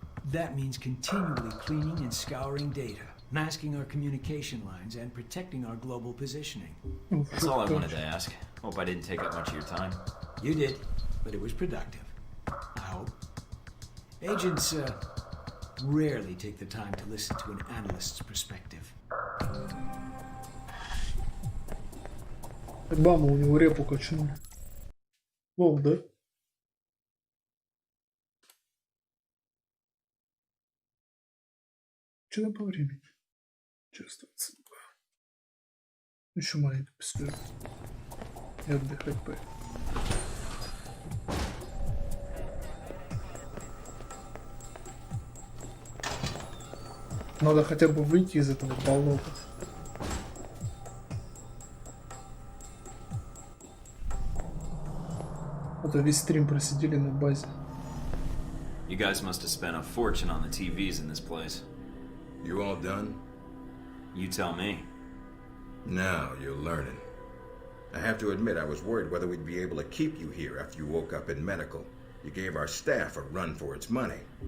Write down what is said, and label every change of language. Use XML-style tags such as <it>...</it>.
<en>That means continually cleaning and scouring data, masking our communication lines, and protecting our global positioning. That's all I wanted to ask. Hope I didn't take up much of your time. You did, but it was productive. I hope. Agents, rarely take the time to listen to an analyst's perspective.</en> <ru>Бама, у него репу качнули. Лол, да? Что там по времени? Чувствуется. Еще маленько посижу. И отдыхать поехал. Надо хотя бы выйти из этого болота. А то весь стрим просидели на базе.</ru> <en>You guys must have spent a fortune on the TVs in this place. You all done? You tell me. Now you're learning. I have to admit I was worried whether we'd be able to keep you here after you woke up in medical. You gave our staff a run for its money.</en>